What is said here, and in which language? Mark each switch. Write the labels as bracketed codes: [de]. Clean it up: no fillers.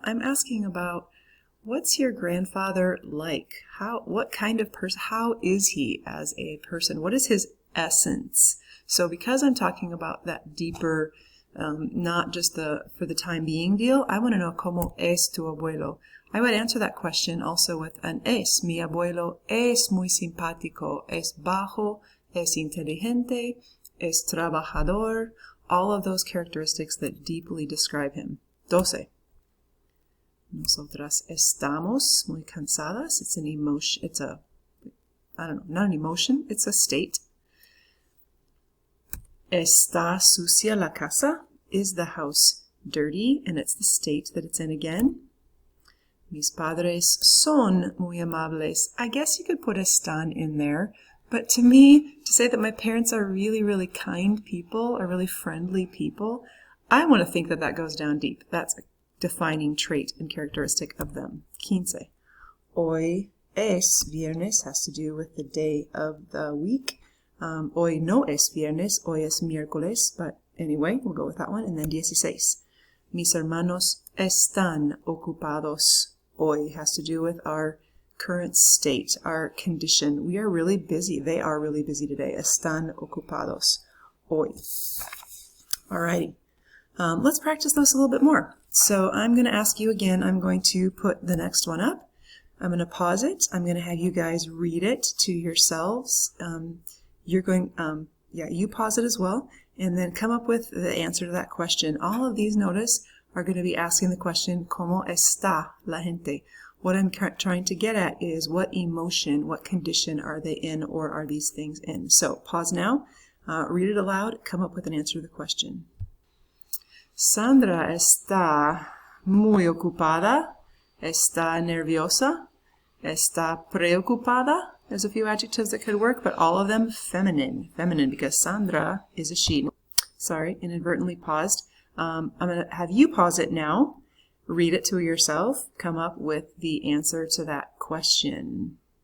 [en] I'm asking about what's your grandfather like? What kind of person? How is he as a person? What is his essence? So because I'm talking about that deeper, not just for the time being deal, I want to know [es] ¿Cómo es tu abuelo? [en] I would answer that question also with an es. [es] Mi abuelo es muy simpático, es bajo, es inteligente, es trabajador. [en] All of those characteristics that deeply describe him. 12. [es] Nosotras estamos muy cansadas. [en] It's an emotion. It's a, I don't know, not an emotion. It's a state. [es] Está sucia la casa. [en] Is the house dirty? And it's the state that it's in again. [es] Mis padres son muy amables. [en] I guess you could put están in there. But to me, to say that my parents are really, really kind people, or really friendly people, I want to think that that goes down deep. That's a defining trait and characteristic of them. 15. [es] Hoy es viernes [en] has to do with the day of the week. [es] Hoy no es viernes, hoy es miércoles, [en] but anyway, we'll go with that one. And then 16. [es] Mis hermanos están ocupados. [en] Hoy has to do with our current state, our condition. We are really busy. They are really busy today. [es] Están ocupados hoy. [en] Alrighty. Let's practice those a little bit more. So I'm going to ask you again, I'm going to put the next one up. I'm going to pause it. I'm going to have you guys read it to yourselves. You're going, you pause it as well, and then come up with the answer to that question. All of these, notice, are going to be asking the question, [es] ¿Cómo está la gente? [en] What I'm trying to get at is what emotion, what condition are they in, or are these things in? So pause now, read it aloud, come up with an answer to the question. [es] Sandra está muy ocupada, está nerviosa, está preocupada. [en] There's a few adjectives that could work, but all of them feminine. Feminine because Sandra is a she. Sorry, inadvertently paused. I'm going to have you pause it now. Read it to yourself. Come up with the answer to that question.